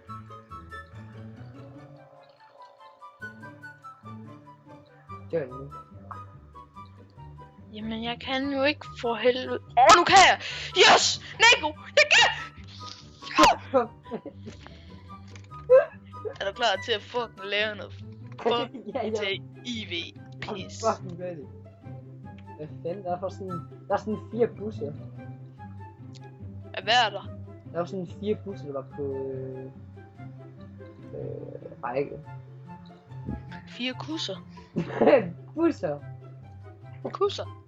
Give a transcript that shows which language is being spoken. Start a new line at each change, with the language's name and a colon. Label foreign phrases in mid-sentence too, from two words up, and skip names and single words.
Danish: Gør det nu. Jamen, jeg kan jo ikke for helvede. Nu kan jeg! Yes! Nico! Jeg kan! Er du klar til at fucking lave noget? Fuck til IV pis.
English: I'm fucking ready.
Danish: Hvad fanden? Der er sådan 4 busser. Hvad er der? Der var sådan 4 busser, der var på række. 4 kusser. Busser! Kusser?